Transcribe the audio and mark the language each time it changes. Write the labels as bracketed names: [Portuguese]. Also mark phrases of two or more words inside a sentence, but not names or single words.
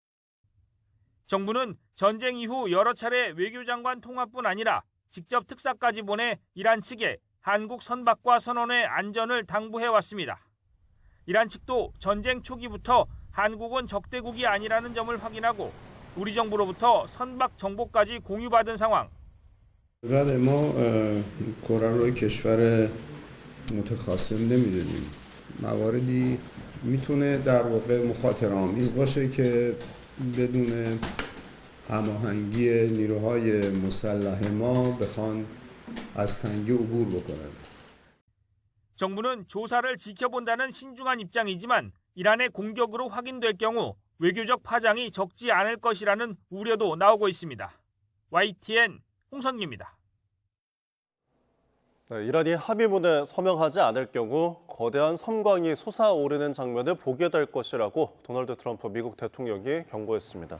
[Korean] 정부는 전쟁 이후 여러 차례 외교장관 통화뿐 아니라 직접 특사까지 보내 이란 측에 한국 선박과 선원의 안전을 당부해 왔습니다. 이란 측도 전쟁 초기부터 한국은 적대국이 아니라는 점을 확인하고 우리 정부로부터 선박 정보까지 공유받은 상황. [Persian] بعد ما کره رو کشور متخاصم نمیدونیم. مواردی میتونه در واقع مخاطره‌آمیز باشه که بدون هماهنگی نیروهای مسلح ما بخوان از تنگه عبور بکنن. [Korean] 정부는 조사를 지켜본다는 신중한 입장이지만 이란의 공격으로 확인될 경우 외교적 파장이 적지 않을 것이라는 우려도 나오고 있습니다. YTN 홍성기입니다. 네, 이란이 합의문에 서명하지 않을 경우 거대한 섬광이 솟아오르는 장면을 보게 될 것이라고 도널드 트럼프 미국 대통령이 경고했습니다.